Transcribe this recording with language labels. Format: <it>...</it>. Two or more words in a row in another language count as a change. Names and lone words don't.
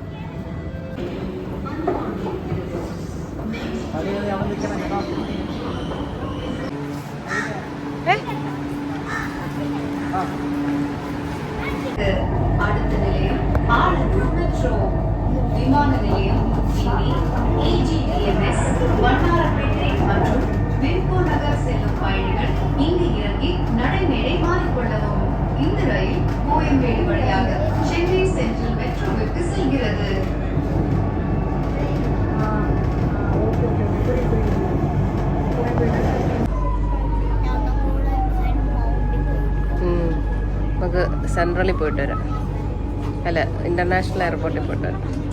<ml>അടുത്ത നിലയം ആലത്തൂർ മെട്രോ വിമാന നിലയം.</ml> <ta>ഇനി AGVMS வண்ணாரப்பேட்டை மற்றும் விம்கோ நகர் செல்லும் பயணிகள் இங்கு இறங்கி நடைமேடை மாறிக்கொள்ளவும். இந்த ரயில் கோயம்பேடு வழியாக சென்னை சென்ட்ரல் மெட்ரோவிற்கு செல்கிறது.</ta> <ml>നമുക്ക് സെൻട്രലിൽ പോയിട്ട് വരാം. അല്ല, ഇന്റർനാഷണൽ എയർപോർട്ടിൽ പോയിട്ട് വരാം.</ml>